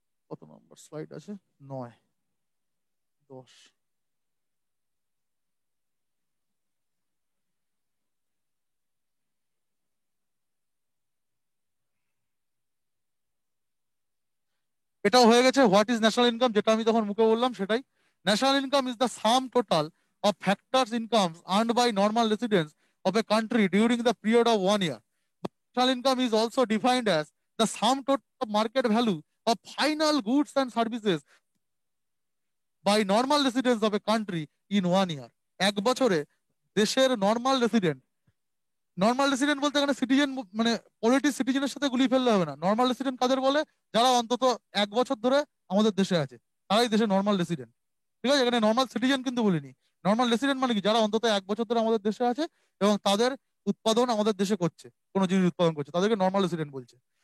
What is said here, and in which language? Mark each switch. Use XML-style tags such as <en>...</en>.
<bn>কত নম্বর স্লাইড আছে? 9, 10। এটাও হয়ে গেছে।</bn> <en>what is national income,</en> <bn>যেটা আমি তখন মুখে বললাম সেটাই।</bn> <en>National income is the sum total of factors incomes earned by normal residents of a country during the period of 1 year. National income is also defined as the sum total of market value of final goods and services by normal residents of a country in 1 year.</en> <bn>1 বছরে দেশের normal resident বলতে এখানে citizen মানে politic সিটিজেনের সাথে গুলিয়ে ফেললে হবে না। নর্মাল রেসিডেন্ট কাদের বলে? যারা অন্তত 1 বছর ধরে আমাদের দেশে আছে, তারাই দেশের নর্মাল রেসিডেন্ট। ঠিক আছে, এখানে নর্মাল সিটিজেন কিন্তু বলিনি। নর্মাল রেসিডেন্ট মানে কি? যারা অন্তত 1 বছর ধরে আমাদের দেশে আছে এবং তাদের উৎপাদন আমাদের দেশে করছে, কোনো জিনিস উৎপাদন করছে, তাদেরকে নর্মাল রেসিডেন্ট বলছে।</bn>